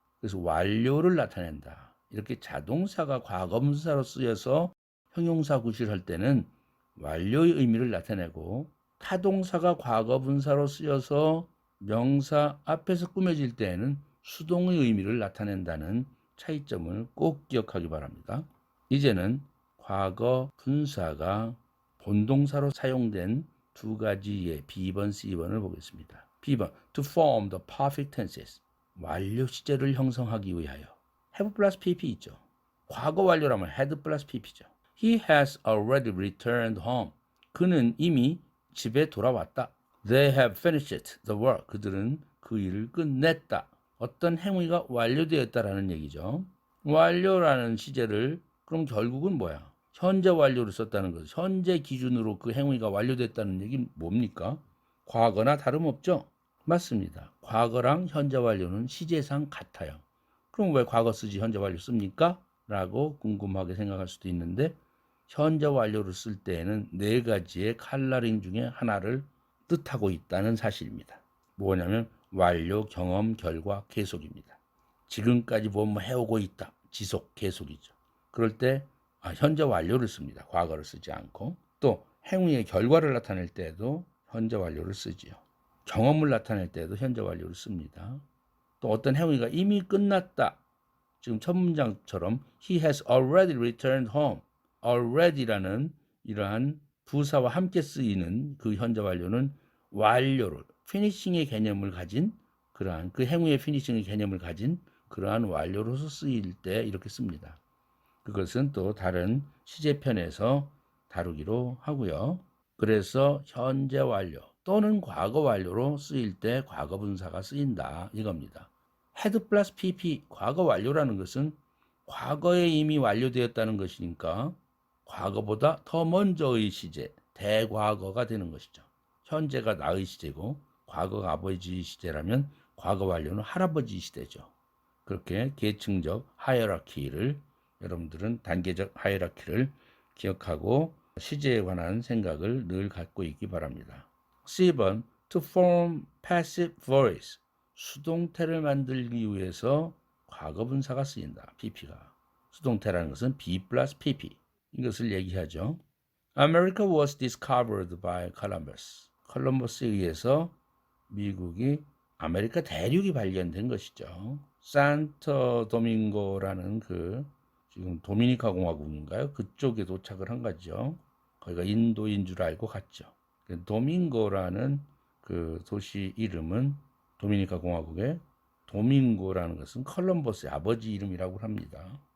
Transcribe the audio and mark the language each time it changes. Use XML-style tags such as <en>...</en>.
<ko>그래서 완료를 나타낸다. 이렇게 자동사가 과거분사로 쓰여서 형용사 구실할 때는 완료의 의미를 나타내고, 타동사가 과거분사로 쓰여서 명사 앞에서 꾸며질 때에는 수동의 의미를 나타낸다는 차이점을 꼭 기억하기 바랍니다. 이제는 과거 분사가 본동사로 사용된 두 가지의 B번, C번을 보겠습니다.</ko> <en>B번, to form the perfect tenses.</en> <ko>완료 시제를 형성하기 위하여. have 플러스 pp 있죠. 과거 완료라면 had 플러스 pp죠.</ko> <en>He has already returned home.</en> <ko>그는 이미 집에 돌아왔다.</ko> <en>They have finished the work.</en> <ko>그들은 그 일을 끝냈다. 어떤 행위가 완료되었다라는 얘기죠. 완료라는 시제를 그럼 결국은 뭐야? 현재 완료를 썼다는 거죠. 현재 기준으로 그 행위가 완료됐다는 얘기는 뭡니까? 과거나 다름없죠? 맞습니다. 과거랑 현재 완료는 시제상 같아요. 그럼 왜 과거 쓰지 현재 완료 씁니까? 라고 궁금하게 생각할 수도 있는데, 현재 완료를 쓸 때에는 네 가지의 컬러링 중에 하나를 뜻하고 있다는 사실입니다. 뭐냐면 완료, 경험, 결과, 계속입니다. 지금까지 뭐 해오고 있다. 지속, 계속이죠. 그럴 때 현재 완료를 씁니다. 과거를 쓰지 않고. 또 행위의 결과를 나타낼 때에도 현재 완료를 쓰지요. 경험을 나타낼 때에도 현재 완료를 씁니다. 또 어떤 행위가 이미 끝났다. 지금 첫 문장처럼</ko> <en>He has already returned home.</en> <ko>already라는 이러한 부사와 함께 쓰이는 그 현재 완료는 완료를, 피니싱의 개념을 가진, 그러한 그 행위의 피니싱의 개념을 가진 그러한 완료로서 쓰일 때 이렇게 씁니다. 그것은 또 다른 시제편에서 다루기로 하고요. 그래서 현재 완료 또는 과거 완료로 쓰일 때 과거 분사가 쓰인다 이겁니다. had 플러스 pp, 과거 완료라는 것은 과거에 이미 완료되었다는 것이니까 과거보다 더 먼저의 시제, 대과거가 되는 것이죠. 현재가 나의 시제고 과거가 아버지 시제라면 과거 완료는 할아버지 시대죠. 그렇게 계층적 하이어라키를, 여러분들은 단계적 하이어라키를 기억하고 시제에 관한 생각을 늘 갖고 있기 바랍니다.</ko> <en>C번, to form passive voice.</en> <ko>수동태를 만들기 위해서 과거분사가 쓰인다. pp가. 수동태라는 것은 B 플러스 pp. 이것을 얘기하죠.</ko> <en>America was discovered by Columbus.</en> <ko>컬럼버스에 의해서 미국이 아메리카 대륙이 발견된 것이죠. 산토 도밍고라는 그 지금 도미니카 공화국인가요? 그쪽에 도착을 한 거죠. 거기가 인도인 줄 알고 갔죠. 도밍고라는 그 도시 이름은 도미니카 공화국의 도밍고라는 것은 컬럼버스의 아버지 이름이라고 합니다.</ko>